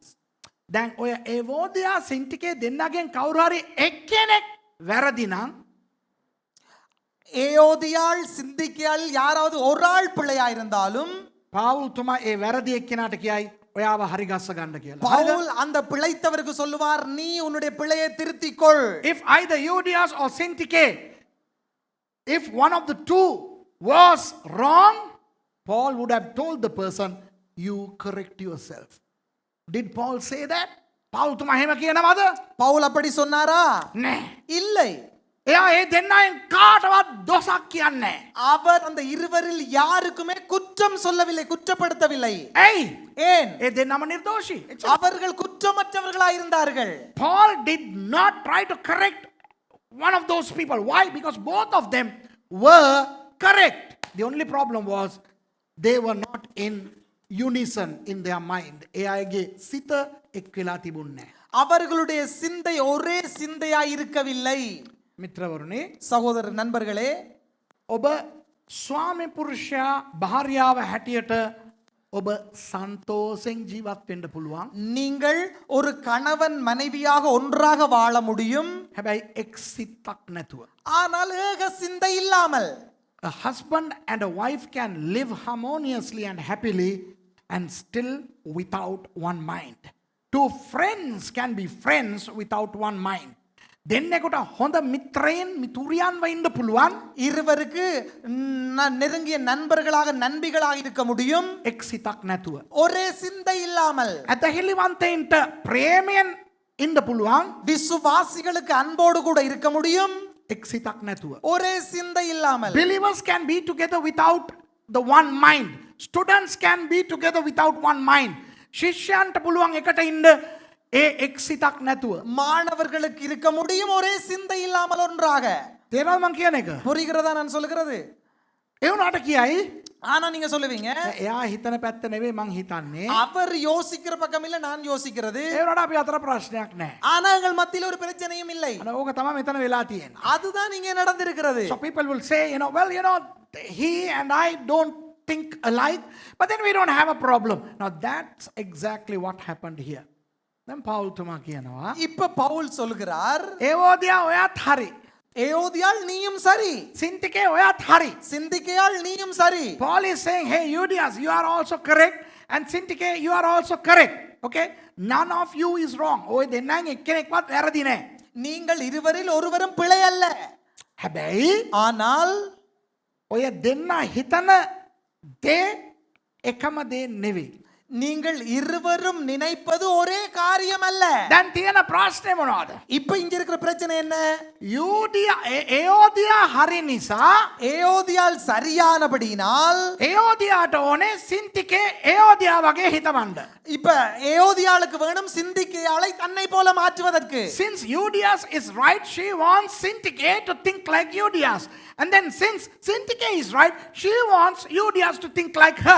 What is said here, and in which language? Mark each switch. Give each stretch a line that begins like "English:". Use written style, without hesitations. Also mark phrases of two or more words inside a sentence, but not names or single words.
Sinhala: දැන් ඔය ඒවෝදියා සින්ටිකේ දෙන්නගෙන් කවුරු හරි එක්කෙනෙක් වැරදි නම්
Tamil: ஏயோதியாள் சிந்திக்கையாள் யாராவது ஒரு ஆள் பிள்ளையா இருந்தாலும்
Sinhala: පාවුල්තුමා ඒ වැරදි එක්කෙනාට කියයි ඔයාව හරි ගස්ස ගන්න කියලා.
Tamil: பவுல் அந்த பிழைத்தவருக்கு சொல்லுவார் நீ உன்னுடைய பிழையை திருத்திக்கொள்.
English: If either Euodias or Syntyche, if one of the two was wrong, Paul would have told the person, you correct yourself. Did Paul say that?
Sinhala: පාවුල්තුමා එහෙම කියනවද?
Tamil: பவுல் அப்படி சொன்னாரா?
Sinhala: නෑ.
Tamil: இல்லை.
Sinhala: එයා ඒ දෙන්නයින් කාටවත් දොසක් කියන්නේ නෑ.
Tamil: அவர் அந்த இருவரில் யாருக்குமே குற்றம் சொல்லவில்லை, குற்றப்படுத்தவில்லை.
Sinhala: ඇයි?
Tamil: ஏன்?
Sinhala: ඒ දෙන්නම නිර්දෝෂී.
Tamil: அவர்கள் குற்றமற்றவர்களாய் இருந்தார்கள்.
English: Paul did not try to correct one of those people. Why? Because both of them were correct. The only problem was they were not in unison in their mind.
Sinhala: එයාගේ සිත එක් වෙලා තිබුණේ නැහැ.
Tamil: அவர்களுடைய சிந்தை ஒரே சிந்தையாய் இருக்கவில்லை.
Sinhala: මිත්‍රවරුනි,
Tamil: சகோதர நண்பர்களே,
Sinhala: ඔබ ස්වාමි පුරුෂයා භාර්යාව හැටියට ඔබ සන්තෝෂෙන් ජීවත් වෙන්න පුළුවන්.
Tamil: நீங்கள் ஒரு கணவன் மனைவியாக ஒன்றாக வாழ முடியும்.
Sinhala: හැබැයි එක් සිතක් නැතුව.
Tamil: ஆனால் ஏக சிந்தை இல்லாமல்
English: A husband and a wife can live harmoniously and happily and still without one mind. Two friends can be friends without one mind.
Sinhala: දෙන්නෙකුට හොඳ මිත්‍රයන් මිතුරියන්ව ඉන්න පුළුවන්.
Tamil: இருவருக்கு நெருங்கிய நண்பர்களாக நண்பிகளாக இருக்க முடியும்.
Sinhala: එක් සිතක් නැතුව.
Tamil: ஒரே சிந்தை இல்லாமல்
Sinhala: ඇදහිලිවන්තයින්ට ප්‍රේමයෙන් ඉන්න පුළුවන්.
Tamil: விசுவாசிகளுக்கு அன்போடு கூட இருக்க முடியும்.
Sinhala: එක් සිතක් නැතුව.
Tamil: ஒரே சிந்தை இல்லாமல்
English: Believers can be together without the one mind. Students can be together without one mind.
Sinhala: ශිෂ්‍යයන්ට පුළුවන් එකට ඉන්න ඒ එක් සිතක් නැතුව.
Tamil: மாணவர்களுக்கு இருக்க முடியும் ஒரே சிந்தை இல்லாமல் ஒன்றாக.
Sinhala: තේරෙනවද මං කියන එක?
Tamil: புரிகிறதா நான் சொல்லுகிறது?
Sinhala: ඒ වුණාට කියයි
Tamil: ஆனா நீங்க சொல்லுவீங்க
Sinhala: එයා හිතන පැත්ත නෙවෙයි මං හිතන්නේ.
Tamil: அவர் யோசிக்கிற பக்கம் இல்ல நான் யோசிக்கிறது.
Sinhala: ඒ වුණාට අපි අතර ප්‍රශ්නයක් නැහැ.
Tamil: ஆனா எங்கள் மத்தியில் ஒரு பிரச்சனையும் இல்லை.
Sinhala: අනේ ඕක තමයි මෙතන වෙලා තියෙන්නේ.
Tamil: அதுதான் இங்கே நடந்திருக்கிறது.
English: So people will say, he and I don't think alike, but then we don't have a problem. Now that's exactly what happened here.
Sinhala: දැන් පාවුල්තුමා කියනවා
Tamil: இப்ப பவுல் சொல்கிறார்
Sinhala: ඒවෝදියා ඔයාත් හරි.
Tamil: ஏயோதியாள் நீயும் சரி,
Sinhala: සින්ටිකේ ඔයාත් හරි.
Tamil: சிந்திக்கையாள் நீயும் சரி.
English: Paul is saying, hey Euodias, you are also correct, and Syntyche, you are also correct. Okay? None of you is wrong.
Sinhala: ඔය දෙන්නන් එක්කෙනෙක්වත් වැරදි නෑ.
Tamil: நீங்கள் இருவரில் ஒருவரும் பிழை அல்ல.
Sinhala: හැබැයි
Tamil: ஆனால்
Sinhala: ඔය දෙන්න හිතන දේ එකම දේ නෙවෙයි.
Tamil: நீங்கள் இருவரும் நினைப்பது ஒரே காரியம் அல்ல.
Sinhala: දැන් තියෙන ප්‍රශ්නේ මොනවද?
Tamil: இப்ப இங்க இருக்கிற பிரச்சனை என்ன?
Sinhala: ඒෝදියා හරි නිසා
Tamil: ஏயோதியாள் சரியானபடியினால்
Sinhala: ඒෝදියාට ඕනේ සින්ටිකේ ඒෝදියා වගේ හිතවන්න.
Tamil: இப்ப ஏயோதியாளுக்கு வேணும் சிந்திக்கையாளை தன்னை போல மாற்றுவதற்கு.
English: Since Euodias is right, she wants Syntyche to think like Euodias. And then since Syntyche is right, she wants Euodias to think like her.